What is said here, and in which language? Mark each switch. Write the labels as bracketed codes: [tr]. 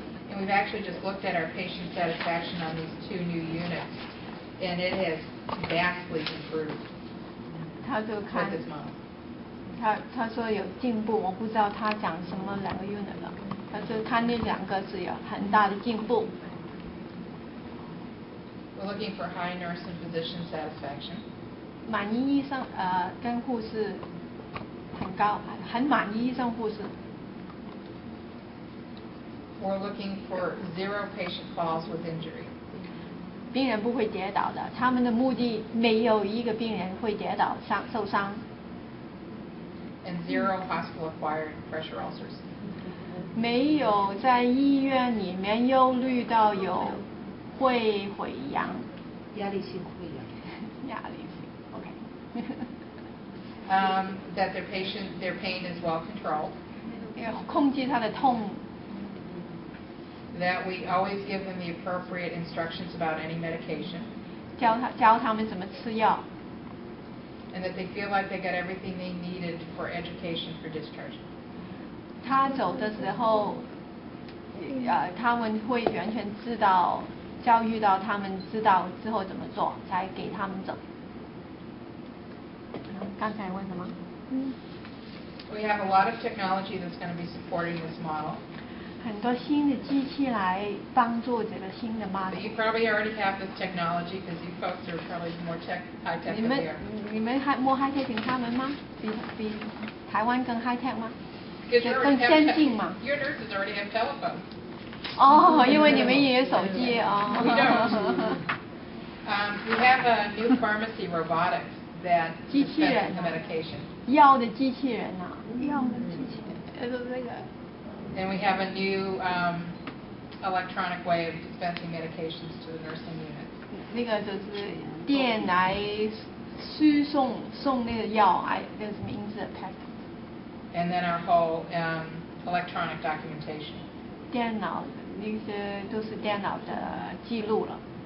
[en] and we've actually just looked at our patient satisfaction on these 2 new units, and it has vastly improved [zh] 他就 [en] with [zh] 看 [en] this model. [zh] 他说有进步，我不知道他讲什么2个 unit 了。他就看那2个是有很大的进步。 [en] We're looking for high nurse and physician satisfaction. [zh] 满意医生跟护士很高，很满意医生护士。 [en] We're looking for 0 patient falls with injury. [zh] 病人不会跌倒的，他们的目的没有一个病人会跌倒受伤。 [en] And 0 hospital-acquired pressure ulcers. [zh] 没有在医院里面忧虑到有会溃疡。压力性溃疡。压力性 ，OK 。 [en] That their pain is well controlled. [zh] 控制他的痛。 [en] That we always give them the appropriate instructions about any medication. [zh] 教他们怎么吃药。 [en] And that they feel like they got everything they needed for education for discharge. [zh] 他走的时候，他们会完全知道，教育到他们知道之后怎么做，才给他们走。刚才问什么 [en] We have a lot of technology that's going to be supporting this model. [zh] 很多新的机器来帮助这个新的 model。 [en] But you probably already have this technology because you folks are probably more high tech than we are. [zh] 你们还 [en] more high tech [zh] 比他们吗？比台湾更 high tech 吗？ [en] Because you [zh] 更 [en] already [zh] 先进吗？ [en] Your nurses already have telephones. [zh] 哦，因为你们也有手机哦。 [en] We don't. We have a new pharmacy robotics that [zh] 机器人 [en] dispenses the medication. [zh] 药的机器人啊，药的机器人，就是这个。 [en] And we have a new electronic way of dispensing medications to the nursing units. [zh] 那个就是电来输送那个药，那个什么名字 [en] And then our whole electronic documentation. [zh] 电脑那些都是电脑的记录了。